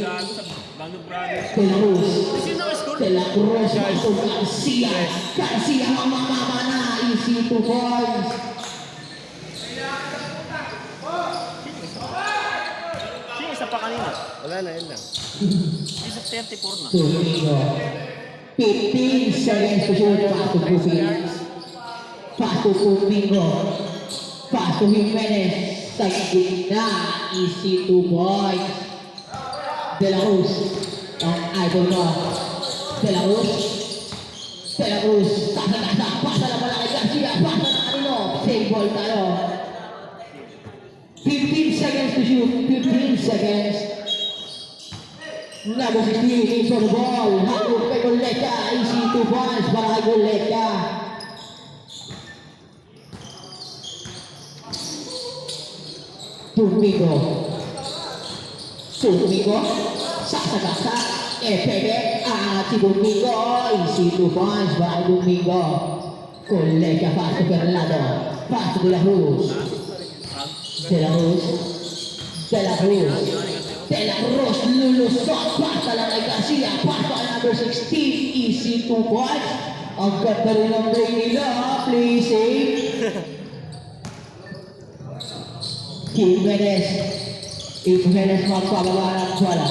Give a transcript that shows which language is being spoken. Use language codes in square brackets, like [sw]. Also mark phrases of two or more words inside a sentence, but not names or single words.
[tl] De La Cruz. De La Cruz, paso Garcia. Garcia, mamamama na. [en] Easy 2 points. [tl] Sino isa pa kanina? Wala na, yun lang. Isa 34 na. [en] Domingo. 15 seconds to shoot. [tl] Paso Gubit. Paso Domingo. Paso Jimenez. Sa gitna. [en] Easy 2 points. [tl] De La Cruz. Ang idol mo. De La Cruz. De La Cruz. Tasa. Pasa na pala kay Garcia. Pasa na kanino. [en] Save ball tayo. 15 seconds to shoot. 15 seconds. Number 16 into the ball. [tl] Hakot kay Goleta. [en] Easy 2 points [tl] para kay Goleta. Domingo. Sasa. Pwede. Si Domingo. [en] Easy 2 points [tl] para kay Domingo. Goleta paso Perlado. Paso De La Cruz. De La Cruz, lulusot, pasa lang kay Garcia, pasa ang number 16, [en] easy 2 points. [tl] Ang ganda rin ang break nila, [en] play safe. [tl] Jimenez magpababa ng bola.